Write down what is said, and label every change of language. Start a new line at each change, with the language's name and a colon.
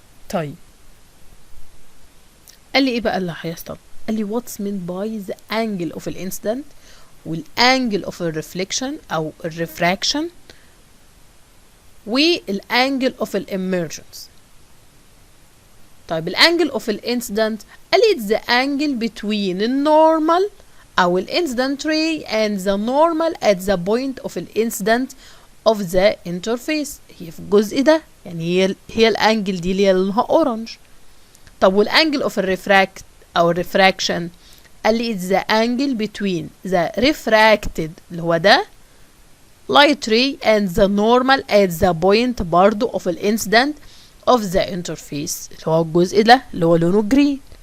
Arabic: طيب قال لي ايه بقى اللي هيحصل؟ قال لي
English: what's meant by the angle of the incident والangle of the reflection
Arabic: أو
English: refraction والangle of the emergence.
Arabic: طيب الانجل
English: of the incident
Arabic: قال لي
English: it's the angle between the normal
Arabic: أو
English: the incident ray and the normal at the point of the incident of the interface.
Arabic: هي في الجزء ده، يعني هي الانجل دي اللي هي لونها اورنج. طب والانجل
English: of the refract
Arabic: أو
English: refraction
Arabic: قال لي
English: it's the angle between the refracted
Arabic: اللي هو ده
English: light ray and the normal at the point
Arabic: برضو
English: of the incident of the interface
Arabic: اللي هو الجزء ده اللي هو لونه جرين.